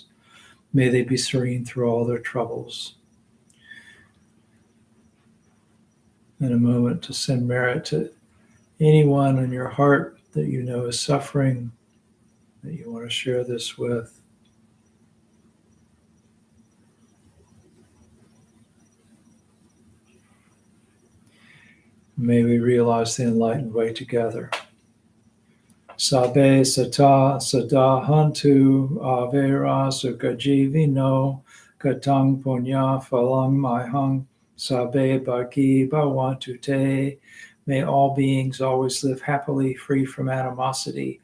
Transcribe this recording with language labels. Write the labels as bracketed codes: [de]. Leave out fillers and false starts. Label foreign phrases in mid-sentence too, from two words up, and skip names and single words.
[en] May they be serene through all their troubles. In a moment to send merit to anyone in your heart that you know is suffering, that you want to share this with. May we realize the enlightened way together. [pi] Sabe sata sada hantu avera sukajivino katang punya phalang mahang sabe bhagi bhavantu te. [en] May all beings always live happily, free from animosity.